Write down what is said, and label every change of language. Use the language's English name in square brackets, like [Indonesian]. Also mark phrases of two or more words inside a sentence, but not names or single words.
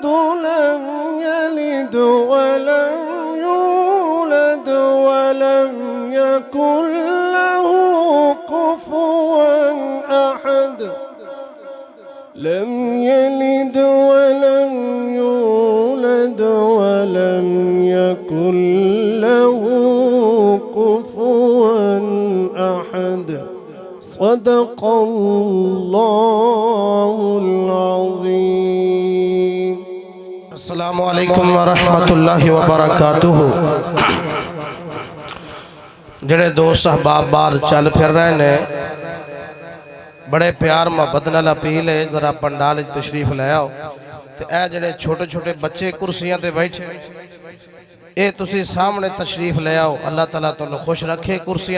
[Arabic] لم يلد ولم يولد ولم يكن له كفوا أحد لم يلد ولم يولد ولم يكن له كفوا أحد صدق الله العظيم السلام عليكم ورحمة الله وبركاته [Punjabi] جیہڑے دوست احباب باہر چل پھر رہے نے بڑے پیار محبت نال اپیل ہے ذرا پنڈال تشریف لے آؤ تے اے جیہڑے چھوٹے چھوٹے بچے کرسیاں تے بیٹھے اے تسی سامنے تشریف لے آؤ اللہ تعالیٰ تہانوں خوش رکھے کرسیاں